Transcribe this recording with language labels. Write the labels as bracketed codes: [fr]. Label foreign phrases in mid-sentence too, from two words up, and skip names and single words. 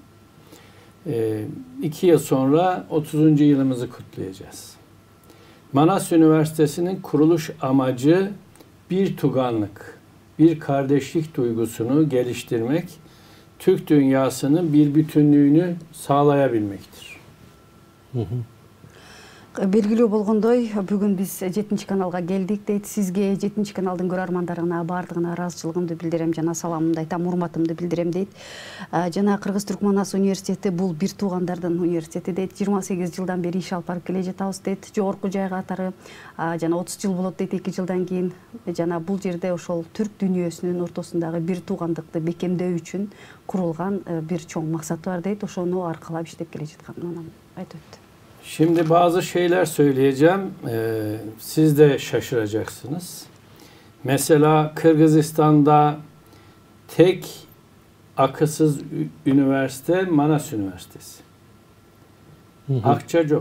[tr] 2 yıl sonra 30. yılımızı kutlayacağız. Manas Üniversitesi'nin kuruluş amacı bir tuganlık, bir kardeşlik duygusunu geliştirmek, Türk dünyasının bir bütünlüğünü sağlayabilmektir. [ky] Белгилүү болгондой, бүгүн биз 7 каналга келдик дейт. Сизге 7 каналдын көрөрмандарына баардыгына ыраазычылыгымды билдирем жана саламымды айтам, урматымды билдирем дейт. Жана Кыргыз-Түрк Манас университети бул бир туугандардын университети дейт. 28 жылдан бери иш алып барып келе жатабыз дейт. Жогорку жай катары жана 30 жыл болот дейт 2 жылдан кийин. Жана бул жерде ошол түрк дүйнөсүнүн ортосундагы бир туугандыкты бекемдөө үчүн курулган бир чоң максаты бар дейт. Ошону аркалап иштеп келе жатканын айтып өттү. [tr] Şimdi bazı şeyler söyleyeceğim. Siz de şaşıracaksınız. Mesela Kırgızistan'da tek akısız üniversite Manas Üniversitesi. Akça yok.